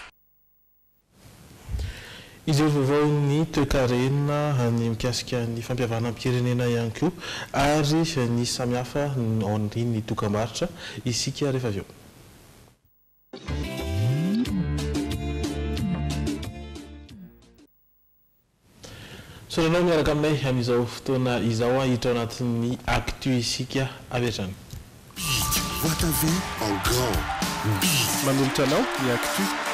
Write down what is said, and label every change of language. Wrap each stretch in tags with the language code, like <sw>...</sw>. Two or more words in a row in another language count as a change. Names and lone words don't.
<mg>Izy vaovao ny toe-karena ny mikasika ny fampiavana am-pirenena ihany koa ary ny samihafa ao ny dokam-barotra isika rehefa avy eo. Soranao miaraka aminay amin'izao fotoana izao hiditra ao anatin'ny actu isika avy hatrany.</mg> <fr>Votre vie en grand.</fr> <mg>Manolotra anao ny actu.</mg>